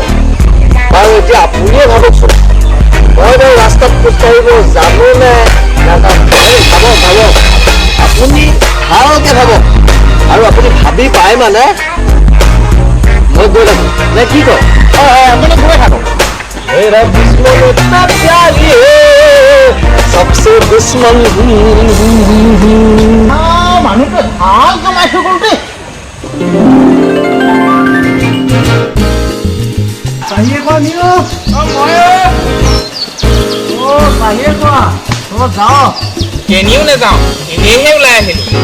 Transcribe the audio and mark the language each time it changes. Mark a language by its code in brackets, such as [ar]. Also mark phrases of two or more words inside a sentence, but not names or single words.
[as] বাৰু এতিয়া আপুনিয়ে ভাবকচোন, মই বাৰু ৰাস্তাত খোজ কাঢ়িব জানোনে নাজানো? ভাবক ভাবক, আপুনি ভালকে ভাবক, আৰু আপুনি ভাবি পায় মানে মই গৈ লাগো নে কি কয়? আপুনি গৈ থাকক। [hi] मेरा दुश्मन इतना प्यारी है सबसे दुश्मन [as] মানুহটো ভাল কমাইছো কিন্তু কেনিও নাযাওঁ, এনেইহে ওলাই আহিলো।